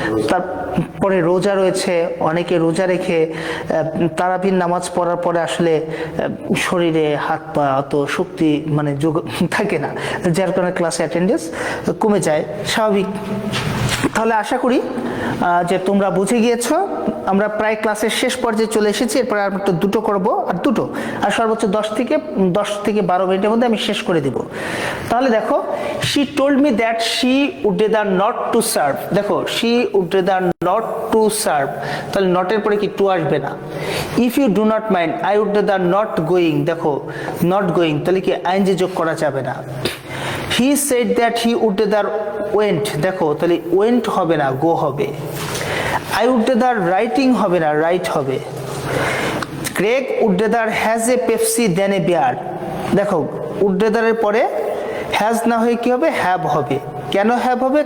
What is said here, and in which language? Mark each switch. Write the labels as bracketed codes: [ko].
[bn] তারপরে রোজা রয়েছে, অনেকে রোজা রেখে তারাবির নামাজ পড়ার পরে আসলে শরীরে হাত পা অত শক্তি মানে যোগ থাকে না, যার কারণে ক্লাসে অ্যাটেন্ডেন্স কমে যায়, স্বাভাবিক। তাহলে আশা করি যে তোমরা বুঝে গিয়েছো। আমরা প্রায় ক্লাসের শেষ পর্যায়ে চলে এসেছি, এরপর আর একটু দুটো করব, আর সর্বোচ্চ 10 থেকে 12 মিনিটের মধ্যে আমি শেষ করে দিব। তাহলে দেখো, [en] she told me that she would rather not to serve। [bn] দেখো, [en] she would rather not to serve, [bn] তাহলে not এর পরে কি to আসবে না। [en] if you do not mind I would rather not going। [bn] দেখো, not going তাহলে কি আইএনজি যোগ করা যাবে না। [en] he said that he would rather went। [bn] দেখো, তাহলে went হবে না, go হবে। [en] I would rather writing [bn] হবে না, [en] write হবে। Greg would rather has a Pepsi than a beer। [bn] দেখো, would rather এর পরে has না হয়ে কি হবে, have হবে। কেন have হবে?